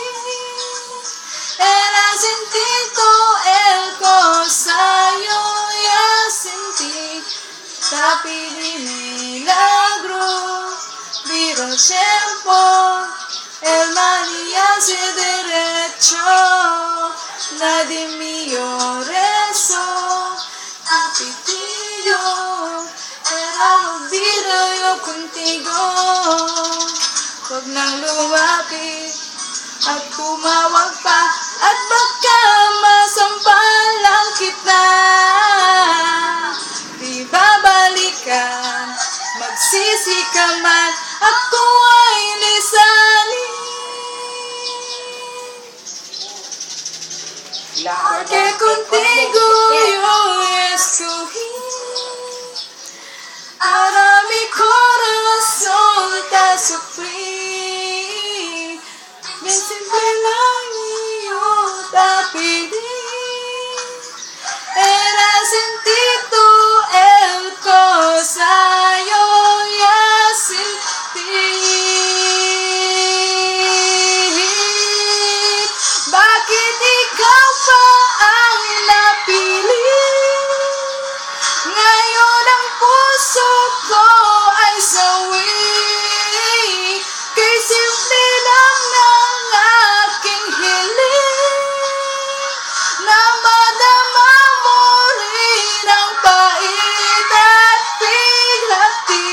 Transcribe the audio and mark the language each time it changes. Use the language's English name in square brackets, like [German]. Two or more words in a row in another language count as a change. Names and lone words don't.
[Chavacano] era sentito el cosa yo ya sentí, te pedí milagro, viro el tiempo, el mal ya se derecho, nadie mío rezo, apitillo, era olvido yo contigo. [Filipino] Huwag nang lumapit at tumawag pa, at baka masampalang kita. Di babalikan, magsisi ka man, ako ay lisanin. [Chavacano] Porque contigo yo escogí a mi corazón te sufrí, bien simple lang yo te pedí, era sentito el cosa yo ya sentí. [Filipino] Bakit ikaw pa ang napili? Ngayon ang puso ko ay sawi, kay simple lang ng aking hiling, na madama mo rin ang pait at pighati.